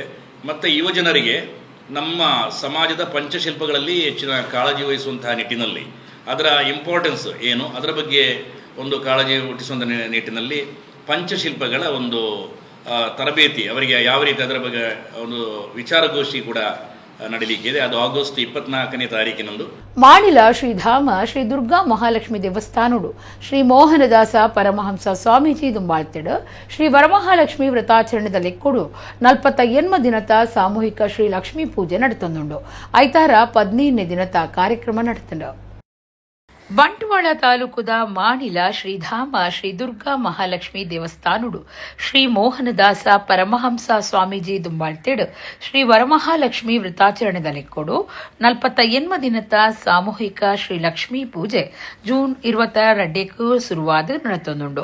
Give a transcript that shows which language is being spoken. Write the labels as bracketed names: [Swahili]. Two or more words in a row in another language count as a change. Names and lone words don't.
[Kannada] ಮತ್ತು ಯುವಜನರಿಗೆ ನಮ್ಮ ಸಮಾಜದ ಪಂಚಶಿಲ್ಪಗಳಲ್ಲಿ ಹೆಚ್ಚಿನ ಕಾಳಜಿ ವಹಿಸುವಂತಹ ನಿಟ್ಟಿನಲ್ಲಿ ಅದರ ಇಂಪಾರ್ಟೆನ್ಸ್ ಏನು, ಅದರ ಬಗ್ಗೆ ಒಂದು ಕಾಳಜಿ ಹುಟ್ಟಿಸುವಂಥ ನಿಟ್ಟಿನಲ್ಲಿ ಪಂಚಶಿಲ್ಪಗಳ ಒಂದು ತರಬೇತಿ ಅವರಿಗೆ ಯಾವ ರೀತಿ ಅದರ ಬಗ್ಗೆ ಒಂದು ವಿಚಾರಗೋಷ್ಠಿ ಕೂಡ ನಡೀಲಿಕ್ಕಿದೆ. ಅದು ಆಗಸ್ಟ್ 24ನೇ ತಾರೀಕಿನಂದು [Tulu] ಮಾಣಿಲ ಶ್ರೀಧಾಮ ಶ್ರೀ ದುರ್ಗಾ ಮಹಾಲಕ್ಷ್ಮಿ ದೇವಸ್ಥಾನಡು ಶ್ರೀ ಮೋಹನದಾಸ ಪರಮಹಂಸ ಸ್ವಾಮೀಜಿ ದುಂಬಾಳ್ತಿಡು ಶ್ರೀ ವರಮಹಾಲಕ್ಷ್ಮಿ ವ್ರತಾಚರಣೆದಲ್ಲಿ ಕೊಡು 48 ದಿನದ ಸಾಮೂಹಿಕ ಶ್ರೀ ಲಕ್ಷ್ಮೀ ಪೂಜೆ ನಡೆತೊಂದುಂಡು. ಐತಾರ 15ನೇ ದಿನದ ಕಾರ್ಯಕ್ರಮ ನಡೆತಂಡು. ಬಂಟ್ವಾಳ ತಾಲೂಕುದ ಮಾಣಿಲ ಶ್ರೀಧಾಮ ಶ್ರೀ ದುರ್ಗಾ ಮಹಾಲಕ್ಷ್ಮಿ ದೇವಸ್ಥಾನಡು ಶ್ರೀ ಮೋಹನದಾಸ ಪರಮಹಂಸ ಸ್ವಾಮೀಜಿ ದುಂಬಾಳ್ತಿಡು ಶ್ರೀ ವರಮಹಾಲಕ್ಷ್ಮಿ ವ್ರತಾಚರಣೆದಲ್ಲಿ ಕೊಡು 48 ದಿನದ ಸಾಮೂಹಿಕ ಶ್ರೀ ಲಕ್ಷ್ಮೀ ಪೂಜೆ ಜೂನ್ 22 ಶುರುವಾದ ನಡೆತೊಂದುಂಡು.